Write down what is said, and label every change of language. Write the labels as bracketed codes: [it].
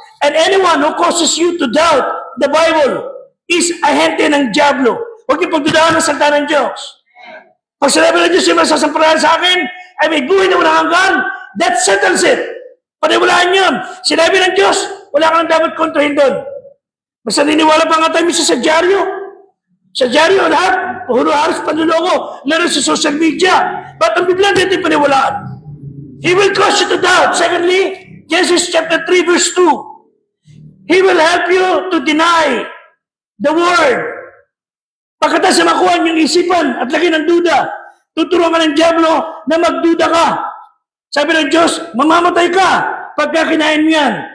[en] And anyone who causes you to doubt the Bible is ahente ng Diablo. [tl] Huwag niyo pagdudahan ng salita ng Diyos. Pag sinabi ng Diyos yung masasampalahan sa akin, ay may buhay na walang hanggan, that settles it. Paniwalaan yun. Sinabi ng Diyos, wala kang dapat kontrahin doon. Mas naniniwala pa nga tayo misa sa dyaryo. Sa dyaryo, lahat, puro halos panluloko, lalo sa social media. Ba't ang Biblia natin paniwalaan? [en] He will cause you to doubt. Secondly, Genesis chapter 3 verse 2. He will help you to deny the word. [tl] Pagkatapos na makuha yung isipan at lagay ng duda, tuturuan ka ng Diablo na magduda ka. Sabi ng Diyos, mamamatay ka pagka kinain mo yan.